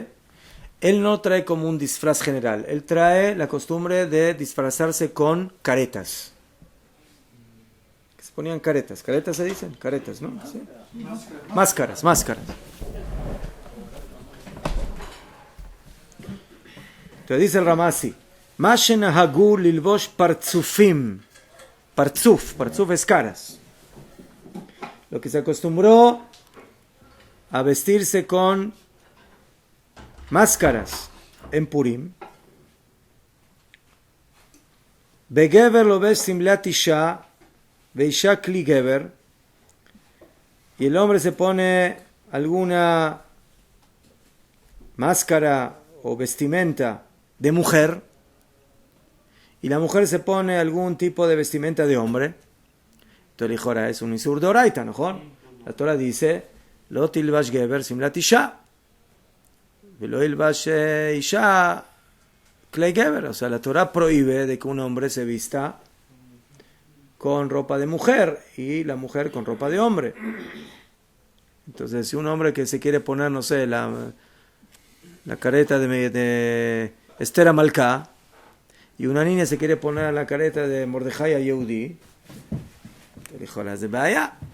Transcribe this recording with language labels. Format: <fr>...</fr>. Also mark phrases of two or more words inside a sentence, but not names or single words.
<es>Él no trae como un disfraz general. Él trae la costumbre de disfrazarse con caretas. Que se ponían caretas. ¿Caretas se dicen? Caretas, ¿no? ¿Sí? Máscaras. Entonces dice el Ramá así.</es> <he>מה שנהגו ללבוש פרצופים.</he> <es>Partzuf es caras. Lo que se acostumbró a vestirse con máscaras en Purim.</es> <he>בגבר לובש שמלת אשה, ואשה כלי גבר.</he> <es>Y el hombre se pone alguna máscara o vestimenta de mujer. Y la mujer se pone algún tipo de vestimenta de hombre. Entonces, ahora es un</es> <arc>isur de oraita,</arc> <es>¿no? La Torah dice,</es> <he>לא ילבש גבר שמלת אשה, ולא ילבש אשה כלי גבר.</he> <es>O sea, la Torah prohíbe de que un hombre se vista con ropa de mujer y la mujer con ropa de hombre. Entonces, si un hombre que se quiere poner, no sé, la careta de Esther Amalcá, y una niña se quiere poner la careta de Mordejai a Yehudi, te dijo las de Baya.</es>